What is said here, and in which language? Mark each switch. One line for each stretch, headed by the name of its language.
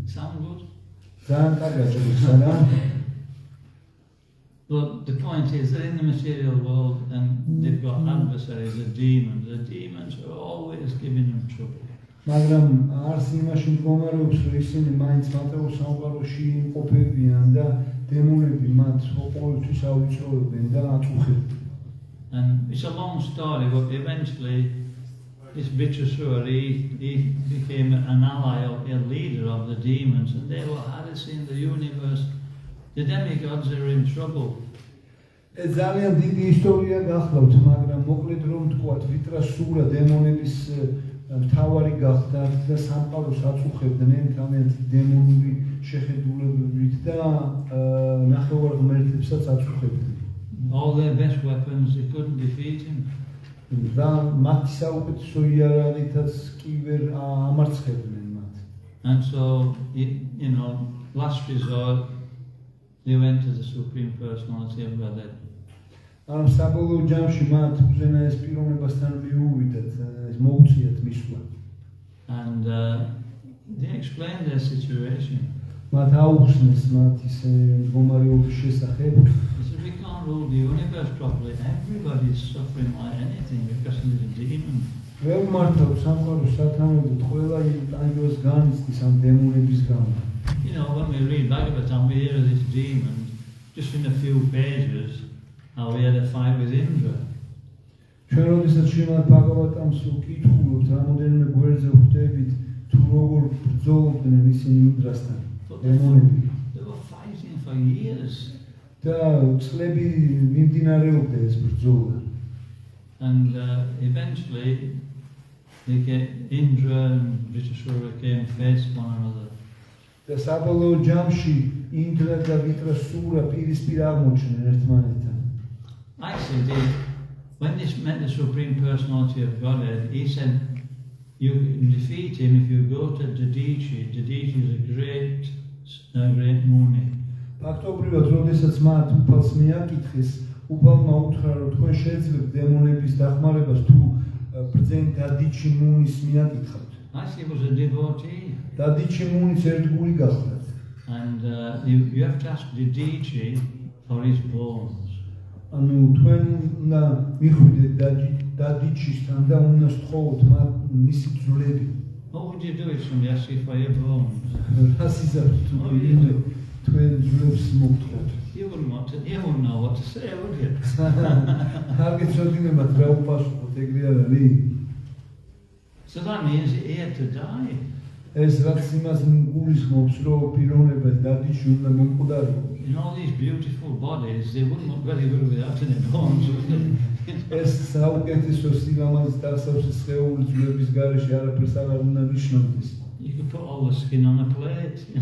English: Sound good?
Georgian: ძალიან კარგად ჟღერს, რა?
English: But the point is that in the material world, and they've got adversaries, the demons. The demons are always giving them trouble.
Georgian: მაგრამ არც იმაში მდგომარეობს, რომ ისინი მაინც მატერიალურ სამყაროში იმყოფებიან და დემონები მათ ყოველთვის ავიწროვებენ და აწუხებენ.
English: And it's a long story, but eventually this Vitrasura, he became an ally or a leader of the demons, and they were harassing the universe. The demigods are in trouble.
Georgian: ეს ძალიან დიდი ისტორია გახლავთ, მაგრამ მოკლედ რომ ვთქვათ, ვიტრასურა დემონების მთავარი გახდა და სამყაროს აწუხებდნენ თავიანთი დემონური შეხედულებებით და ნახევარღმერთებსაც აწუხებდნენ.
English: All their best weapons, they couldn't defeat him.
Georgian: და მათი საუკეთესო იარაღითაც კი ვერ ამარცხებდნენ მათ.
English: And so, you know, last resort, they went to the Supreme Personality of Godhead.
Georgian: ამ საბოლოო ჯამში მათ უზენაეს პიროვნებასთან მიუვიდათ, ეს მოუწიათ მისვლა.
English: And they explained their situation.
Georgian: მათ აუხსნეს მათ ისე მდგომარეობის შესახებ.
English: They said, we can't rule the universe properly. Everybody is suffering like anything because there's a demon.
Georgian: ვერ მართავთ სამყაროს სათანადოდ, ყველა ანგელს განიცდის ამ დემონების გამო.
English: You know, when we read Bhagavatam, we hear of this demon, just in a few pages, how he had a fight with Indra.
Georgian: ჩვენ როდესაც შრიმად ბჰაგავატამს ვკითხულობთ, რამოდენიმე გვერდზე ვხვდებით, თუ როგორ ბრძოლობდნენ ისინი ინდრასთან, დემონები.
English: They were fighting for years.
Georgian: და წლები მიმდინარეობდა ეს ბრძოლა.
English: And eventually, Indra and Vritrasura came face one another.
Georgian: და საბოლოო ჯამში ინდრა და ვიტრასურა პირისპირ აღმოჩნდნენ ერთმანეთთან.
English: Actually, when they met the Supreme Personality of Godhead, he said, you can defeat him if you go to Dadichi. Dadichi is a great Muni.
Georgian: ფაქტობრივად, როდესაც მათ უფალს მიაკითხეს, უფალმა უთხრა, რომ თქვენ შეძლებთ დემონების დახმარებას თუ ბრძენ დადიჩი მუნის მიაკითხავთ.
English: Actually, he was a devotee.
Georgian: დადიჩი მუნიც ერთგული გახლდათ.
English: And you have to ask Dadichi for his bones.
Georgian: ანუ თქვენ უნდა მიხვიდეთ დადიჩისთან და უნდა სთხოვოთ მათ მისი ძვლები.
English: What would you do if somebody asked you for your bones?
Georgian: რას იზარდით თუ თქვენ ძვლებს მოგთხოვთ?
English: You wouldn't know what to say, would you?
Georgian: არ გეცოდინებათ რა უპასუხოთ, ეგრე არ არის?
English: So that means he had to die.
Georgian: ეს რაც იმას გულისხმობს, რომ პიროვნება დადიჩი უნდა მომკვდარიყო.
English: In all these beautiful bodies, they wouldn't look very good without any bones, would they?
Georgian: ეს საუკეთესო სილამაზის დასავსე სხეული ძვლების გარეშე არაფერს აღარ უნდა ნიშნავდეს.
English: You could put all the skin on a plate.